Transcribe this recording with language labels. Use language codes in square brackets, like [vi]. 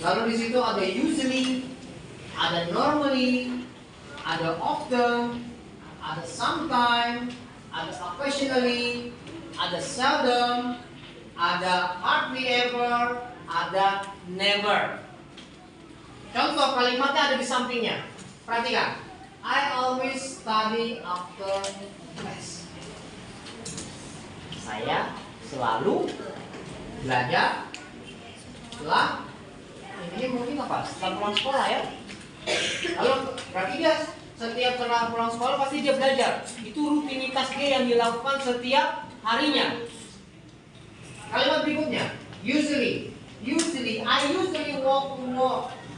[id] Lalu di situ ada usually, ada normally, ada often, ada sometimes, ada occasionally, ada seldom, ada hardly ever, ada never. Contoh kalimatnya ada di sampingnya. Perhatikan. [en] I always study after class. [id] Saya selalu belajar setelah ini mungkin apa? Setelah pulang sekolah ya. Lalu berarti dia setiap setelah pulang sekolah pasti dia belajar. Itu rutinitas dia yang dilakukan setiap harinya. Kalimat berikutnya, [en] usually, I usually walk to work.